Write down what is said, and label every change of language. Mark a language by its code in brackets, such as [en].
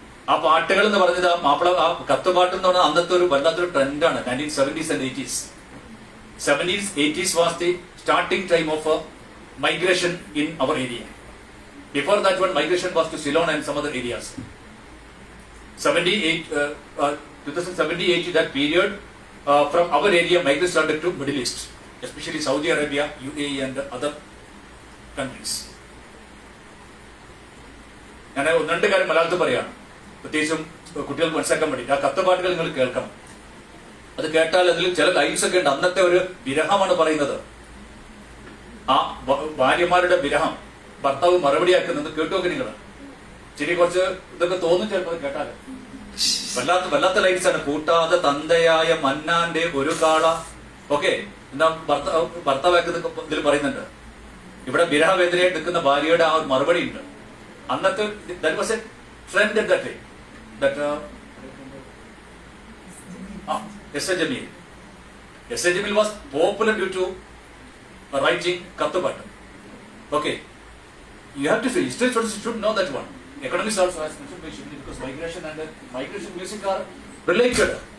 [ml] ആ പാട്ടുകൾ എന്ന് പറഞ്ഞത് മാപ്പിള ആ കത്തുപാട്ട് എന്ന് പറഞ്ഞാൽ അന്നത്തെ ഒരു വല്ലാത്തൊരു ട്രെൻഡാണ് 1970s and 80s. [en] 70s, 80s was the starting time of migration in our area. Before that one, migration was to Ceylon and some other areas. 2070-80, that period, from our area, migration started to Middle East, especially Saudi Arabia, UAE and other countries. [ml] ഞാൻ രണ്ട് കാര്യം മലയാളത്തിൽ പറയാണ്, പ്രത്യേകിച്ചും കുട്ടികൾക്ക് മനസ്സിലാക്കാൻ വേണ്ടി. ആ കത്തുപാട്ടുകൾ നിങ്ങൾ കേൾക്കണം. അത് കേട്ടാൽ അതിൽ ചില ലൈൻസ് ഒക്കെ ഉണ്ട്. അന്നത്തെ ഒരു വിരഹമാണ് പറയുന്നത്. ആ ഭാര്യമാരുടെ വിരഹം ഭർത്താവ് മറുപടിയാക്കുന്നത് കേട്ടുനോക്കി നിങ്ങൾ. ശരി, കുറച്ച് ഇതൊക്കെ തോന്നും ചിലപ്പോൾ കേട്ടാൽ. വല്ലാത്ത ലൈൻസ് ആണ്. കൂട്ടാതെ തന്തയായ മന്നാന്റെ ഒരു കാള. ഓക്കെ, എന്നാ ഭർത്താവാക്കുന്നത് ഇതിൽ പറയുന്നുണ്ട്. ഇവിടെ വിരഹവേദനയായിട്ട് നിൽക്കുന്ന ഭാര്യയുടെ ആ ഒരു മറുപടി ഉണ്ട്. അന്നത്തെ [en] that was a trend at that time. That S.A. Jamil. S.A. Jamil was popular due to writing Kathabata. Okay, you have to say, history students should know that one. Economics also has mentioned by Shibli, because migration and migration music are related.